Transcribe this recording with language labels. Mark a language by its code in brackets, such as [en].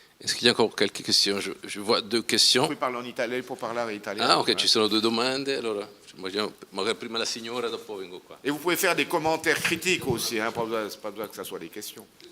[fr] Est-ce qu'il y a encore quelques questions? Je vois 2 questions. Vous pouvez parler en italien, pour parler en italien. [it] Ah, ok, ci sono 2 domande. Allora, magari prima la signora, dopo vengo qua. [fr] Et vous pouvez faire des commentaires critiques aussi, hein, pas besoin que ça soit des questions.